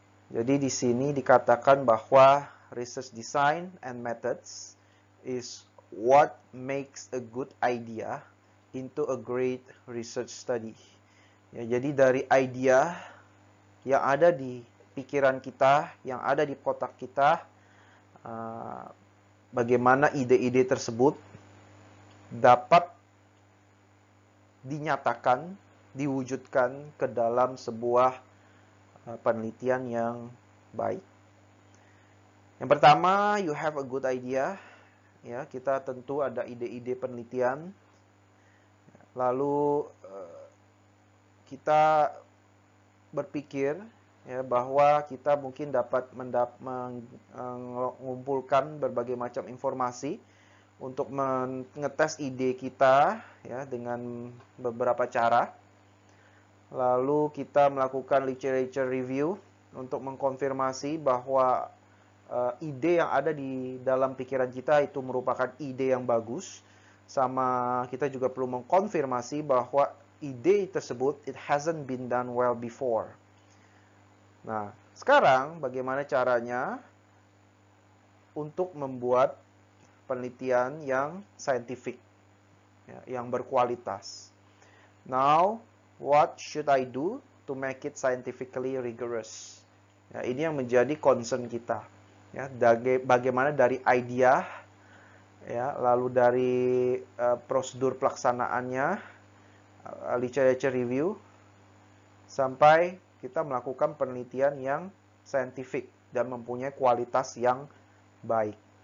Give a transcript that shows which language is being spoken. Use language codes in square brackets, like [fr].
[id] Jadi di sini dikatakan bahwa [en] research design and methods is what makes a good idea into a great research study. [id] Ya, jadi dari idea yang ada di pikiran kita, yang ada di kotak kita, bagaimana ide-ide tersebut dapat dinyatakan, diwujudkan ke dalam sebuah penelitian yang baik. Yang pertama, [en] you have a good idea. [id] Ya, kita tentu ada ide-ide penelitian. Lalu kita berpikir ya bahwa kita mungkin dapat mengumpulkan berbagai macam informasi untuk mengetes ide kita ya dengan beberapa cara. Lalu kita melakukan literature review untuk mengkonfirmasi bahwa ide yang ada di dalam pikiran kita itu merupakan ide yang bagus. Sama kita juga perlu mengkonfirmasi bahwa ide tersebut [en] it hasn't been done well before. [id] Nah, sekarang bagaimana caranya untuk membuat penelitian yang scientific, ya, yang berkualitas. [en] Now, what should I do to make it scientifically rigorous? [id] Ya, ini yang menjadi concern kita. Ya, bagaimana dari idea, ya, lalu dari prosedur pelaksanaannya, literature review, sampai kita melakukan penelitian yang scientific dan mempunyai kualitas yang baik.